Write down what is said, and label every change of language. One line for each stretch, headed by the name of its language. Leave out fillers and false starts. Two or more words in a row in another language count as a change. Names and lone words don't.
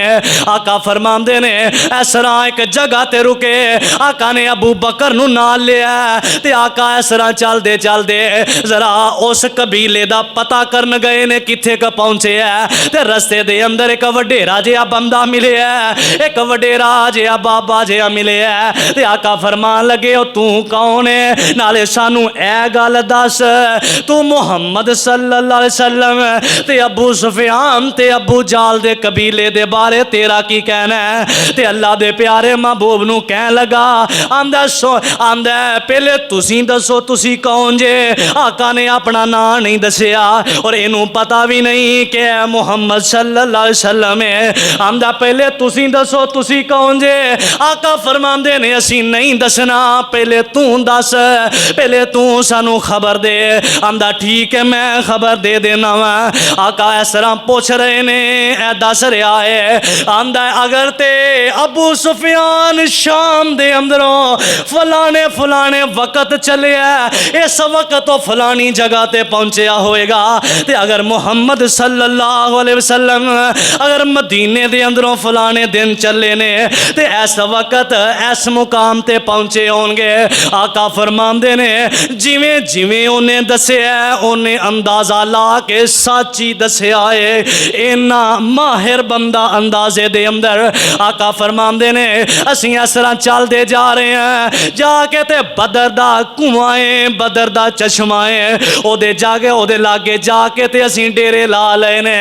Punjabi: آقا فرماندے نے اس طرح اک جگہ تے رکے، آقا نے ابو بکر نوں نال لیا تے آقا اس طرح چلدے چلدے ذرا اس قبیلے دا پتہ کرن گئے نے کتھے ک پہنچے ہے. تے رستے دے اندر اک وڈیرا جیہا بندہ ملے ہے، اک وڈیرا جیہا بابا جیہا ملے ہے. تے آقا فرمان لگے او تو کون ہے، نالے سانوں ایہ گل دس تو محمد
Arabic: صلى الله عليه وسلم
Punjabi: تے ابو سفیان تے ابو جہل دے قبیلے دے بارے تیرا کی کہنا ہے. تے اللہ دے پیارے محبوب نوں کہن لگا آندا پہلے تسی دسو تسی کون جے. آقا نے اپنا ناں نہیں دسیا اور اینوں پتہ وی نہیں کہ محمد
Arabic: صلى الله عليه وسلم
Punjabi: ہے. آندا پہلے تسی دسو تسی کون جے؟ آقا فرماندے نے اسی نہیں دسنا، پہلے تو دس، پہلے تو سانوں خبر دے. آندا ٹھیک ہے میں خبر دے دینا واں۔ آقا اس طرح پچھ رہے نے، ایہ دس رہا ہے. آندا اگر تے ابو سفیان شام دے اندروں فلانے فلانے وقت چلے اس وقت تو فلانی جگہ تے پہنچیا ہوئے گا، تے اگر محمد
Arabic: صلى الله عليه وسلم
Punjabi: اگر مدینے دے اندروں فلانے دن چلے نے تے اس وقت اس مقام تے پہنچے ہونگے. آقا فرماندے نے جویں جویں انہاں دسیا انہاں اندازہ لا کے سچی دسیا ہے. اینا ماہر بندہ اندازے دے اندر۔ آقا فرماندے نے اسیں اس طرح چلدے جا رہے ہیں، جا کے تے بدر دا کھوہ ہے، بدر دا چشمہ ہے، اودے جا کے اودے لاگے جا کے تے اسیں ڈیرے لا لئے نے.